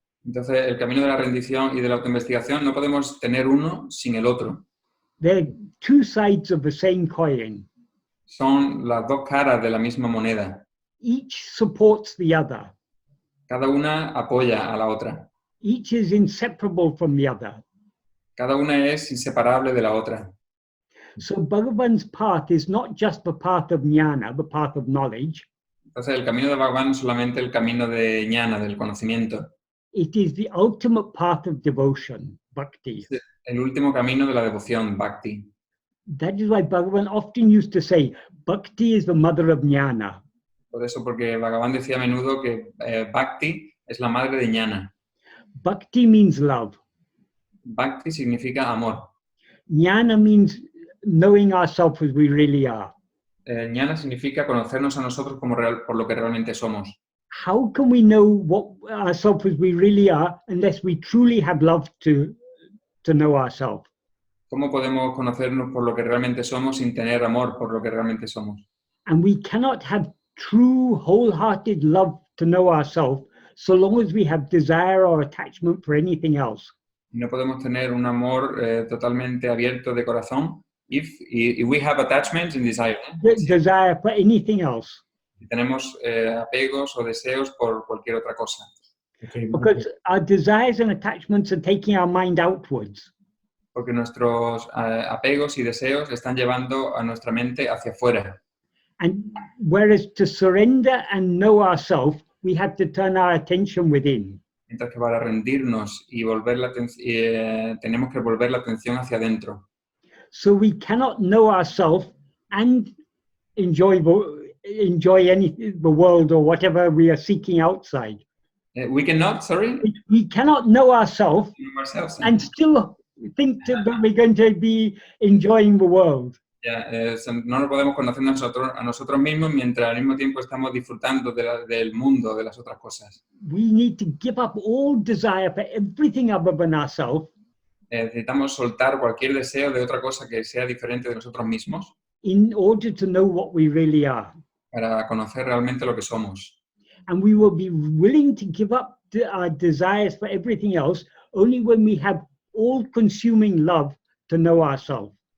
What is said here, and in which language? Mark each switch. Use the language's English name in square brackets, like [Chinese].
[Spanish] Entonces, el camino de la rendición y de la autoinvestigación no podemos tener uno sin el otro. [English] They're two sides of the same coin. [Spanish] Son las dos caras de la misma moneda. [English] Each supports the other. [Spanish] Cada una apoya a la otra. [English] Each is inseparable from the other. [Spanish] Cada una es inseparable de la otra. [English] So Bhagavan's path is not just the path of jnana, the path of knowledge. [Spanish] Entonces, el camino de Bhagavan no es solamente el camino de jnana, del conocimiento. [English] It is the ultimate path of devotion, bhakti. [Spanish] Es el último camino de la devoción, bhakti. [English] That is why Bhagavan often used to say, bhakti is the mother of jnana. [Spanish] Por eso, porque Bhagavan decía a menudo que bhakti es la madre de jnana. [English] Bhakti means love. [Spanish] Bhakti significa amor. [English] Jnana means knowing ourselves as we really are. [Spanish] Jnana significa conocernos a nosotros como por lo que realmente somos. [English] How can we know what ourselves as we really are unless we truly have love to know ourselves? [Spanish] ¿Cómo podemos conocernos por lo que realmente somos sin tener amor por lo que realmente somos? [English] And we cannot have true, wholehearted love to know ourselves so long as we have desire or attachment for anything else. [Spanish] No podemos tener un amor totalmente abierto de corazón [English] if we have attachments and desire. Desire for anything else. [Spanish] Si tenemos apegos o deseos por cualquier otra cosa. [English] Okay, Because our desires and attachments are taking our mind outwards. [Spanish] Porque nuestros apegos y deseos están llevando a nuestra mente hacia afuera. [English] And whereas to surrender and know ourselves, we have to turn our attention within. [Spanish] Mientras que para rendirnos y volver tenemos que volver la atención hacia adentro. [English] So we cannot know ourselves and enjoy the world or whatever we are seeking outside. We cannot, sorry? We cannot know ourselves Ourselves. and still think that we're going to be enjoying the world. [Spanish] No nos podemos conocer a nosotros mismos mientras al mismo tiempo estamos disfrutando del mundo, de las otras cosas. [English] We need to give up all desire for everything other than ourselves [Spanish] Necesitamos soltar cualquier deseo de otra cosa que sea diferente de nosotros mismos [English] in order to know what we really are. [Spanish] para conocer realmente lo que somos. [English] And we will be willing to give up our desires for everything else only when we have all-consuming love to know ourselves.